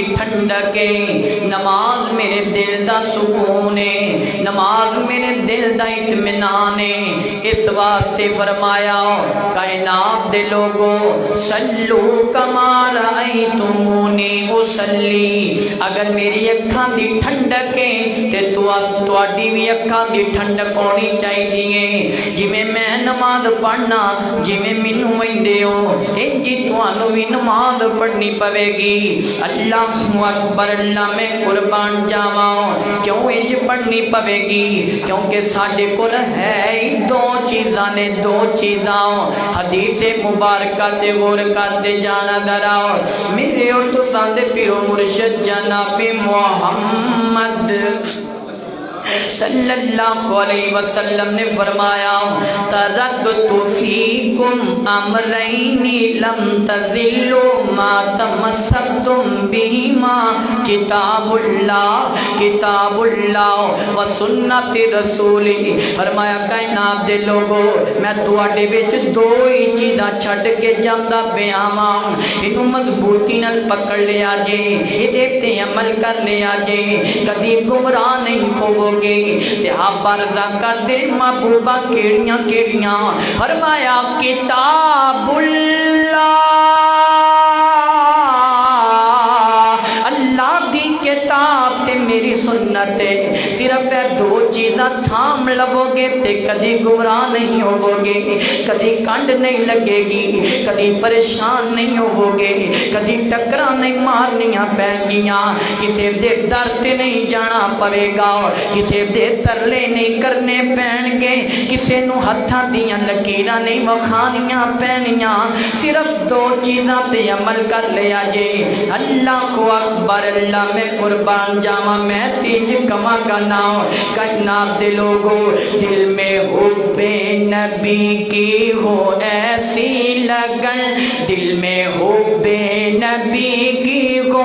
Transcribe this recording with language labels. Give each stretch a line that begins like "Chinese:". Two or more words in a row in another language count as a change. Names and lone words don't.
Punjabi: ٹھنڈک ہے نماز میرے دل دا سکون ہے نماز میرے دل دا اطمینان ہے اس واسطے فرمایا کائنات دے لوگو
Arabic: صلو کما رأیتمونی اصلی
Punjabi: اگر میری اکھاں دی ٹھنڈک ہے تے تواڈی بھی اکھاں دی ٹھنڈک ہونی چاہیے جویں میں نماز پڑھنا جویں مینوں ویندے ہو انج تانوں بھی نماز پڑھنی پوے گی
Arabic: اللہ اکبر
Punjabi: اللہ میں قربان جاواں کیوں انج پڑھنی پوے گی کیونکہ ساڈے کول ہے ہی دو چیزاں نے دو چیزاں حدیث مبارکہ تے غور کرتے جانا ذرا میرے اور تساں دے پیرو مرشد جناب محمد
Arabic: صلی اللہ علیہ وسلم
Punjabi: نے فرمایا
Arabic: ترکت فیکم امرین لم تزلوا ما تمسکتم بہما کتاب اللہ و سنت رسولی
Punjabi: فرمایا کائنات دے لوگو میں تواڈے وچ دو ہی چیزاں چھڈ کے جاندا پیا واں اینو مضبوطی نال پکڑ لیا جے اے تے عمل کر لیا جے کدی گمراہ نہیں ہوو گے صحابہ رضا کرتے محبوبہ کیڑیاں کیڑیاں فرمایا
Arabic: کتاب اللہ
Punjabi: اللہ دی کتاب تے میری سنت ہے صرف دو چیزاں تھام لو گے تے کدی گمراہ نہیں ہوو گے کدی کنڈ نہیں لگے گی کدی پریشان نہیں ہوو گے کدی ٹکرا نہیں مارنیاں پین گیاں کسے دے در تے نہیں جانا پڑے گا کسے دے ترلے نہیں کرنے پین گے کسے نو ہتھاں دیاں لکیراں نہیں وکھانیاں پینیاں صرف دو چیزاں تے عمل کر لیا جے
Arabic: اللہ اکبر
Punjabi: اللہ میں قربان جاواں میں تیج کما کا نام کائنات دے لوگو
Urdu: دل میں حب نبی کی ہو ایسی لگن دل میں حب نبی کی ہو